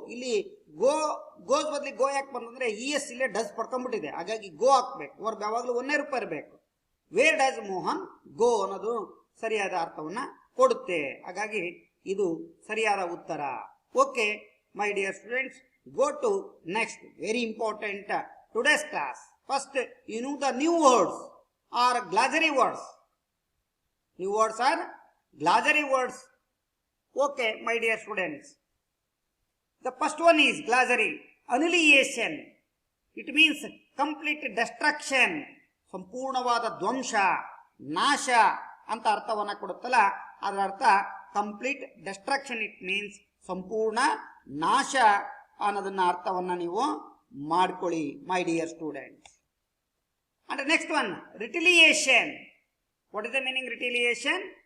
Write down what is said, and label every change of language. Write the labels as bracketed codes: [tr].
[kn] ಇಲ್ಲಿ ಗೋಸ್ ಬದಲಿ ಗೋ ಯಾಕೆ ಬಂದಂದ್ರೆ ES ಇಲ್ಲೇ ಡಸ್ ಪಡ್ಕೊಂಡ್ಬಿಟ್ಟಿದೆ, ಹಾಗಾಗಿ ಗೋ ಹಾಕ್ಬೇಕು. ವರ್ಬ್ ಯಾವಾಗಲೂ ಒಂದೇ ರೂಪ ಇರಬೇಕು. [en] where does Mohan go [kn] ಅನ್ನೋದು ಸರಿಯಾದ ಅರ್ಥವನ್ನ ಕೊಡುತ್ತೆ. ಹಾಗಾಗಿ ಇದು ಸರಿಯಾದ ಉತ್ತರ. [en] Okay my dear students, go to next very important today's class. First, you know the new words or glossary words. New words are glossary words. Okay, my dear students. The first one is glossary. Annihilation. It means complete destruction. [kn] ಸಂಪೂರ್ಣವಾದ ಧ್ವಂಸ, ನಾಶ ಅಂತ ಅರ್ಥವನ್ನ ಕೊಡುತ್ತಲ್ಲ, ಅದರ ಅರ್ಥ complete destruction. It means ಸಂಪೂರ್ಣ ನಾಶ ಅನ್ನೋದನ್ನ ಅರ್ಥವನ್ನ ನೀವು ಮಾಡ್ಕೊಳ್ಳಿ my dear students. [en] And next one, retaliation. What is the meaning retaliation?